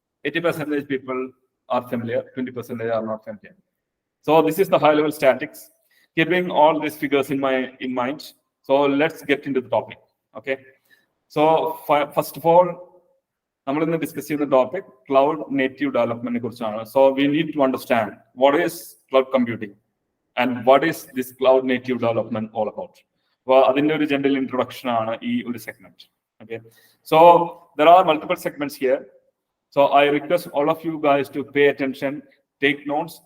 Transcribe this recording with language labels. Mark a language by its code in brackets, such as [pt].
[en] 80% people are familiar, 20% are not familiar. So this is the high level statics. Keeping all these figures in mind, so let's get into the topic. Okay, so first of all, [ml] നമ്മൾ ഇന്ന് discuss ചെയ്യുന്ന topic cloud native ഡെവലപ്മെന്റിനെ കുറിച്ചാണ്. [en] So we need to understand what is cloud computing and what is this cloud native development all about. [ml] അപ്പോൾ അതിന്റെ ഒരു general introduction ആണ് ഈ ഒരു segment. [en] Okay, so there are multiple segments here. So I request all of you guys to pay attention, take notes.